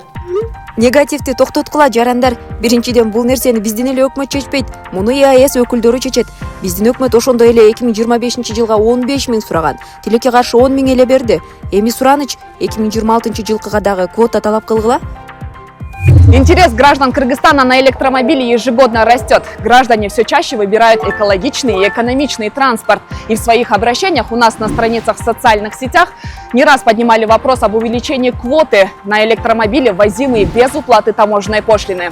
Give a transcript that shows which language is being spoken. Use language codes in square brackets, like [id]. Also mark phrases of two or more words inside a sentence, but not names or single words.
[ky] Негативди токтоткула жарандар. Биринчиден бул нерсени биздин эле өкмөт чечпейт. Муну ЕАЭС өкүлдөрү чечет. Биздин өкмөт ошондой эле 2025 жылга 15 000 сураган. Тилекке каршы 10 000 эле берди. Эми сураныч 2026 жылкыга дагы квота талап кылгыла. [ru] Интерес граждан Кыргызстана на электромобили ежегодно растет. Граждане все чаще выбирают экологичный и экономичный транспорт. И в своих обращениях у нас на страницах в социальных сетях не раз поднимали вопрос об увеличении квоты на электромобили, ввозимые без уплаты таможенной пошлины.